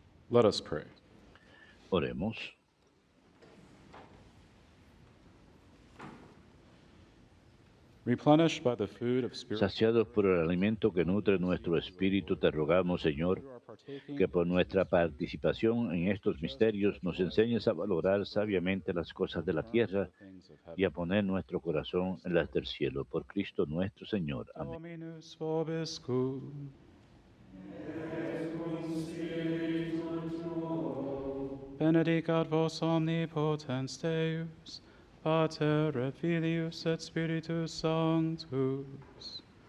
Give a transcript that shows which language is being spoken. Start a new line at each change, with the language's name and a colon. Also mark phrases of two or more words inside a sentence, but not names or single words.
English: Let us pray.
Spanish: Oremos.
English: Replenished by the food of spiritual
Spanish: Saciados por el alimento que nutre nuestro espíritu, te rogamos, Señor, que por nuestra participación en estos misterios nos enseñes a valorar sabiamente las cosas de la tierra y a poner nuestro corazón en las del cielo. Por Cristo nuestro Señor. Amén.
Latin: Dominus vobiscum. Benedicat vos omnipotens Deus, Pater et Filius et Spiritus Sanctus.